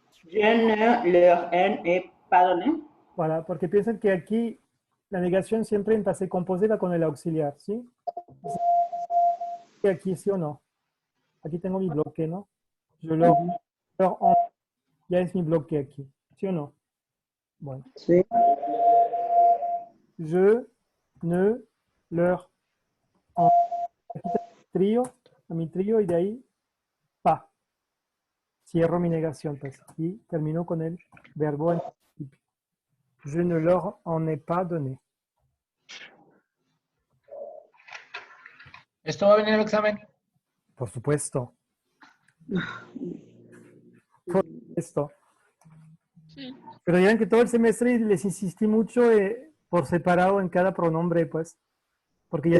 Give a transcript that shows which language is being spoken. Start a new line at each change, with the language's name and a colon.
French: Je ne leur en ai pas donné.
Spanish: Voilà, porque piensan que aquí la negación siempre en passé composé va con el auxiliar, ¿sí? Y aquí sí o no. Aquí tengo mi bloque, ¿no?
French: Je leur en,
Spanish: ya es mi bloque aquí, ¿sí o no? Bueno. Sí.
French: Je ne leur en.
Spanish: Aquí tengo mi trío y de ahí pas. Cierro mi negación, pues. Y termino con el verbo en principio.
French: Je ne leur en ai pas donné.
Spanish: ¿Esto va a venir al examen? Por supuesto. Por supuesto. Sí. Pero ya ven que todo el semestre les insistí mucho por separado en cada pronombre, pues. Porque ya